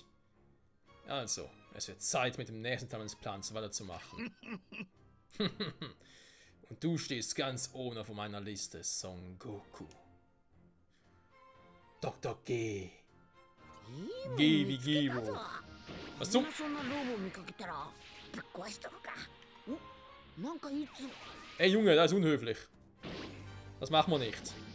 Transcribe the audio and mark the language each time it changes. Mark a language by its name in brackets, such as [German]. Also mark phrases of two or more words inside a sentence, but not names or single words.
[German] Also, es wird Zeit, mit dem nächsten Teil des Plans weiterzumachen. Und du stehst ganz oben auf meiner Liste, Son Goku. Dr. G. G wie Givo. Was zum? [Japanese] そんなロボを見かけたらぶっ壊しとくか。お、なんかいつ [German] Ey Junge, das ist unhöflich. Das machen wir nicht.